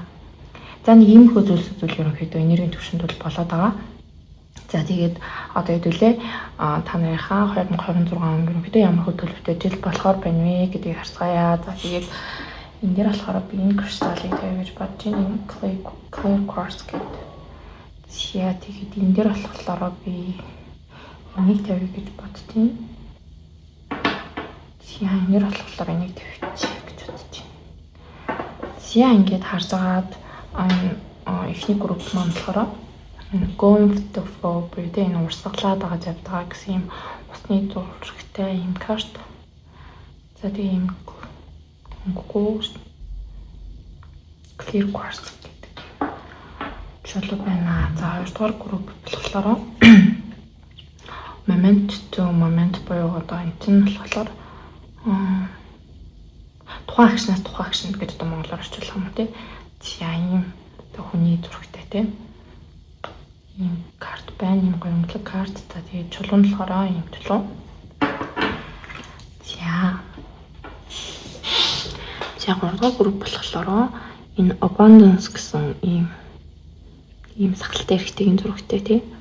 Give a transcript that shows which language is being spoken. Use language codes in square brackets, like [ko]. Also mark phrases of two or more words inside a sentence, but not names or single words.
[mn] За нэг иймэрхүү зүйлсүүд бол ерөнхийдөө энергийн түвшинд бол болоод байгаа. За тэгээд одоо хэдүүлээ та нарынхаа 2026 он ерөнхийдөө ямар хөө төлөвтэй жил болохоор байна вэ гэдгийг харцгаая. За тэгээд энэ дээр болохоор би энэ кристаллыг тавья гэж бодож байна. Энэ [en] clear quartz [mn] гэдэг. За тэгээд энэ дээр болохоор би энийг тавья гэж боддیں۔ За энэ дээр болохоор энийг тавьчих гэж бодож байна. За ингээд харж агаад эхний групп маань болохоор [en] going with the flow [mn] гэдэг энэ урсгалаад байгаа явдаг гэсэн юм усны зурагтай юм карт. За тэгээ юм [en] clear quartz [mn] гэдэг чулуу байна. За хоёрдугаар групп болохоор [en] moment to moment [mn] буюу одоо энэ чинь болохоор тухайн агшнаас тухайн агшнд гэж одоо монголоор орчуулах юм тий. За ийм одоо хүний зурагтай тий. Ийм карт байна. Ийм гоёмлог карт. За тэгээд чулуун болохоор ийм чулуу. За 3 групп болохоор энэ abundance гэсэн ийм сахалтай эрхтэйгийн зурагтай тий.